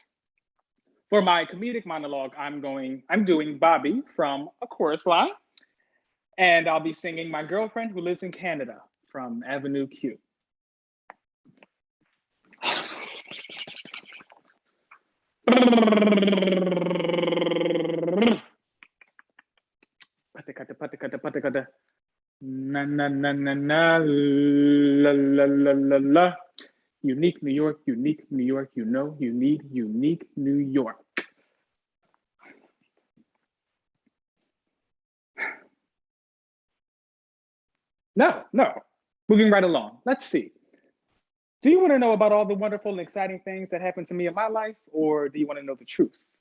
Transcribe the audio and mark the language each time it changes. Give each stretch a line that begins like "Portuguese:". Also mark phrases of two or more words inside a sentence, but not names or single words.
English: For my comedic monologue, I'm doing Bobby from A Chorus Line, and I'll be singing My Girlfriend Who Lives in Canada from Avenue Q. Na na na na na la la la la la. Unique New York, unique New York, you know you need unique New York. No. Moving right along. Let's see. Do you want to know about all the wonderful and exciting things that happened to me in my life, or do you want to know the truth?